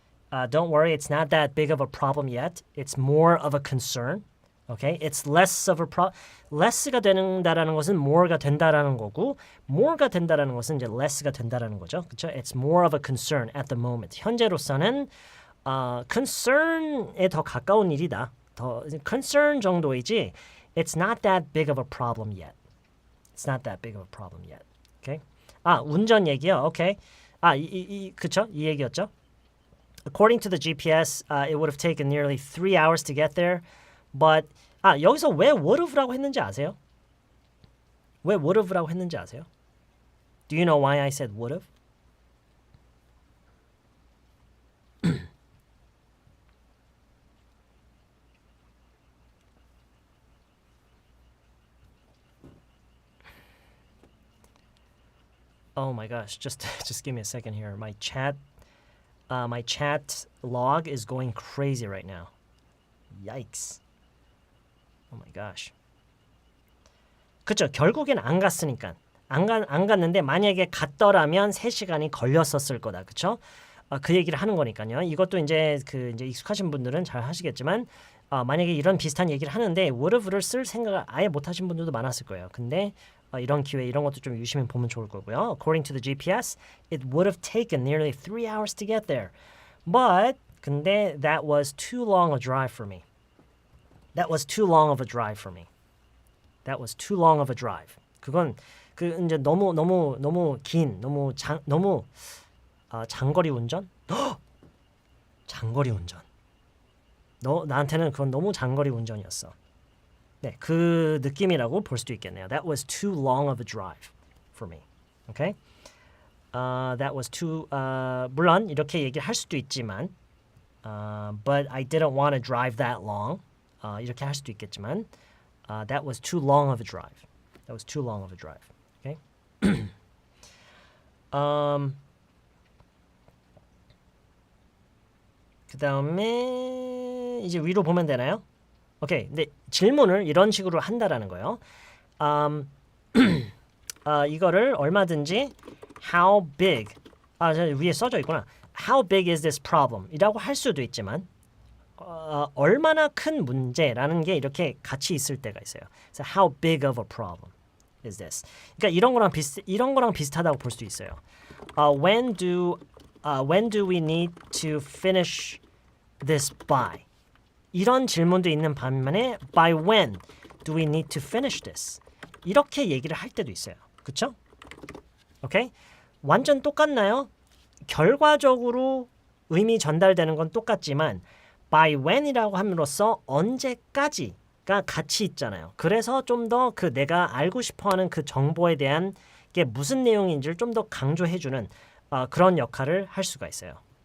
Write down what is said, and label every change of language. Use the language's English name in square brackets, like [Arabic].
[English] Don't worry, it's not that big of a problem yet. It's more of a concern. Okay, it's less of a problem. [Korean] Less가 된다라는 것은 more가 된다라는 거고, more가 된다라는 것은 이제 less가 된다라는 거죠. 그렇죠? [English] It's more of a concern at the moment. [Korean] 현재로서는 concern에 더 가까운 일이다. 더 concern 정도이지. [English] It's not that big of a problem yet. It's not that big of a problem yet. [Korean] Okay? 운전 얘기요. Okay. 그쵸? 이 얘기였죠. [English] According to the GPS, it would have taken nearly 3 hours to get there. [Korean] But 여기서 왜 would have라고 했는지 아세요? 왜 would have라고 했는지 아세요? [English] Do you know why I said would have? Oh my gosh, just give me a second here. My chat My chat log is going crazy right now. Yikes. Oh my gosh. 그쵸. [Korean] 결국엔 안 갔으니까. 안 갔는데 만약에 갔더라면 3시간이 걸렸었을 거다. 그쵸? 그 얘기를 하는 거니까요. 이것도 이제 이제 익숙하신 분들은 잘 하시겠지만 만약에 이런 비슷한 얘기를 하는데 would've를 쓸 생각을 아예 못 하신 분들도 많았을 거예요. 근데 이런 기회 이런 것도 좀 유심히 보면 좋을 거고요. [English] According to the GPS, it would have taken nearly 3 hours to get there. But 근데 that was too long a drive for me. That was too long of a drive for me. That was too long of a drive. [Korean] 그건 이제 너무 긴, 너무 장거리 운전? 장거리 운전. 나한테는 그건 너무 장거리 운전이었어. 네, 그 느낌이라고 볼 수도 있겠네요. [English] That was too long of a drive for me. Okay? That was too [Korean] 물론 이렇게 얘기를 할 수도 있지만 [English] but I didn't want to drive that long. [Korean] 이렇게 할 수도 있겠지만 [English] that was too long of a drive. That was too long of a drive. Okay? [Korean] 그다음에 이제 위로 보면 되나요? 오케이. 근데 질문을 이런 식으로 한다라는 거예요. 이거를 얼마든지 how big 저 위에 써져 있구나. [English] How big is this problem? [Korean] 이라고 할 수도 있지만 얼마나 큰 문제라는 게 이렇게 같이 있을 때가 있어요. 그래서 [English] how big of a problem is this? [Korean] 그러니까 이런 거랑 비슷하다고 볼 수도 있어요. [English] When do we need to finish this by? [Korean] 이런 질문도 있는 반면에 [English] by when do we need to finish this? [Korean] 이렇게 얘기를 할 때도 있어요. 그쵸? 오케이? 완전 똑같나요? 결과적으로 의미 전달되는 건 똑같지만 by when이라고 함으로써 언제까지가 같이 있잖아요. 그래서 좀 더 그 내가 알고 싶어하는 그 정보에 대한 게 무슨 내용인지를 좀 더 강조해주는 그런 역할을 할 수가 있어요.